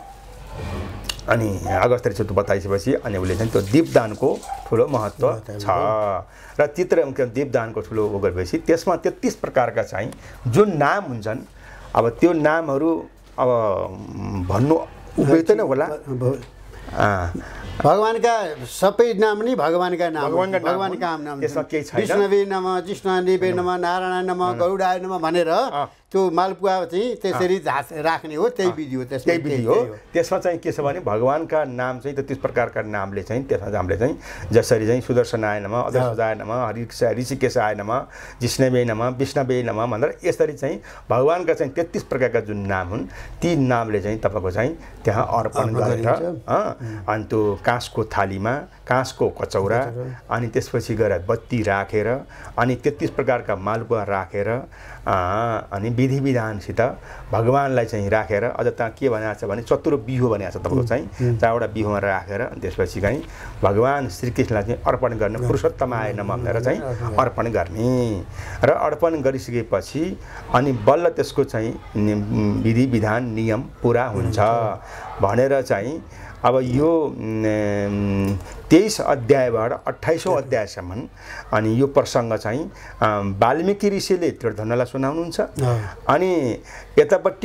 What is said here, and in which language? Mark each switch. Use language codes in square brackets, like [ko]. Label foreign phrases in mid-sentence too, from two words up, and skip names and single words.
[ne] अनि अगस्त ऋषि बताइसकेपछि अनि उसले चाहिँ त्यो दीपदानको ठुलो महत्त्व छ र दीपदानको ठुलो गरेपछि त्यसमा 33 प्रकारका चाहिँ जुन नाम हुन्छन् अब त्यो नामहरू अब भन्नु उपेतन होला भगवानका सबै नाम नि भगवानका नाम नाम त्यसमा केही छैन [sa] विष्णुवे नमः जिष्णुदेवे नमः नारायण नमः गरुडाय नमः [ne] भनेर त्यो मालपुवा चाहिँ त्यसरी राख्ने हो त्यही विधि हो त्यही विधि हो त्यसमा चाहिँ के छ भने भगवानका नाम चाहिँ 33 प्रकारका नामले चाहिँ त्यसमा हामीले चाहिँ जसरी चाहिँ [sa] सुदर्शनाय नमः अदर्शजाय नमः ऋषिकेशाय नमः जिष्णवे नमः विष्णवे नमः [ne] भनेर यसरी चाहिँ भगवानका चाहिँ 33 प्रकारका जुन नाम हुन् ती नामले चाहिँ तपाईको चाहिँ त्यहाँ अर्पण गरेर अनि त्यो काँसको थालीमा काँसको कचौरा अनि त्यसपछि गएर बत्ती राखेर अनि 33 प्रकारका मालपुवा राखेर अनि विधि विधानसित भगवानलाई चाहिँ राखेर अझ त्यहाँ के भनेको छ भने चतुर बिहो भनेको छ तपाईको चाहिँ 4 वटा बिहोमा राखेर त्यसपछि चाहिँ भगवान श्रीकृष्णलाई चाहिँ अर्पण गर्ने [sa] पुरुषोत्तमाय नमः [ne] भनेर चाहिँ अर्पण गर्ने र अर्पण गरिसकेपछि अनि बल्ल त्यसको चाहिँ विधि विधान नियम पुरा हुन्छ भनेर चाहिँ अब यो 23 अध्यायबाट 28औं अध्यायसम्म अनि यो प्रसङ्ग चाहिँ वाल्मीकि ऋषिले त्रिधनलाई सुनाउनुहुन्छ अनि यतापट्टि